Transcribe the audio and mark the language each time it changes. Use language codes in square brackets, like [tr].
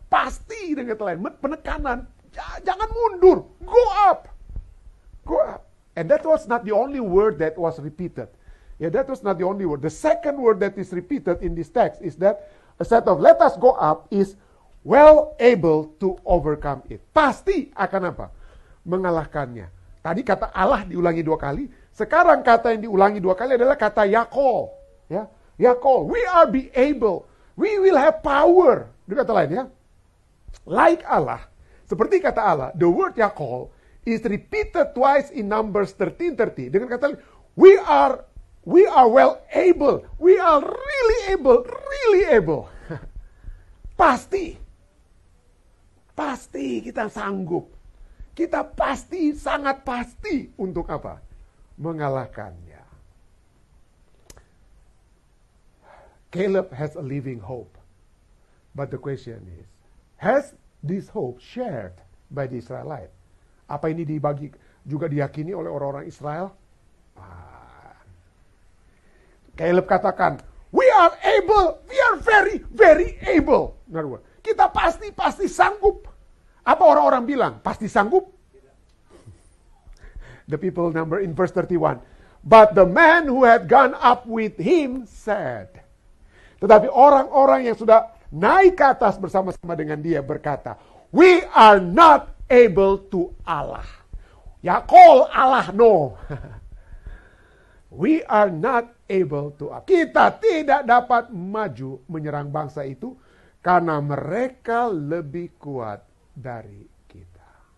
[id] Pasti dengan kata lain. Penekanan. Jangan mundur. [en] Go up. Go up. And that was not the only word that was repeated. Yeah, that was not the only word. The second word that is repeated in this text is that instead of let us go up is well able to overcome it. [id] Pasti akan apa? Mengalahkannya. Tadi kata Allah diulangi dua kali. Sekarang kata yang diulangi dua kali adalah kata Yakol. [en] Ya, Yakol. We are be able. We will have power. [id] Dengan kata lain ya. [en] Like Allah. [id] Seperti kata Allah. [en] The word Yakol is repeated twice in Numbers 13:30. [id] Dengan kata lain. [en] We are well able. We are really able. [id] Pasti kita sanggup. Kita pasti, sangat pasti untuk apa? Mengalahkannya. [en] Caleb has a living hope. But the question is, has this hope shared by the Israelites? [id] Apa ini dibagi juga diyakini oleh orang-orang Israel? [en] Caleb [id] katakan, [en] we are able, we are very able. In other words, [id] kita pasti sanggup. Apa orang-orang bilang? Pasti sanggup? [en] The people number in verse 31. But the man who had gone up with him said. [id] Tetapi orang-orang yang sudah naik ke atas bersama-sama dengan dia berkata, [en] we are not able to Allah. Yakol Allah no. We are not able to Allah. [id] Kita tidak dapat maju menyerang bangsa itu karena mereka lebih kuat dari kita.